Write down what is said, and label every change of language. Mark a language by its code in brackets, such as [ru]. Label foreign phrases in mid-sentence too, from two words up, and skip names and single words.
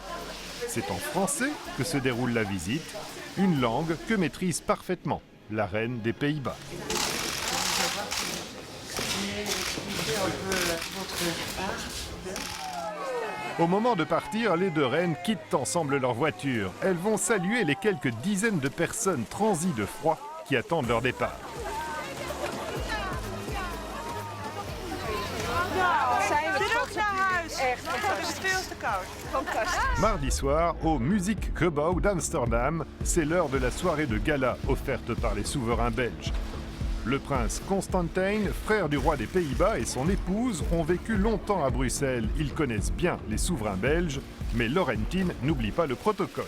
[fr] C'est en français que se déroule la visite, une langue que maîtrise parfaitement la reine des Pays-Bas. Au moment de partir, les deux reines quittent ensemble leur voiture. Elles vont saluer les quelques dizaines de personnes transies de froid qui attendent leur départ. [nl] Terug naar huis. Echt. Het is veel te koud. Fantastisch. [fr] Mardi soir, au Muziekgebouw d'Amsterdam, c'est l'heure de la soirée de gala offerte par les souverains belges. Le prince Constantijn, frère du roi des Pays-Bas, et son épouse ont vécu longtemps à Bruxelles. Ils connaissent bien les souverains belges, mais Laurentine n'oublie pas le protocole.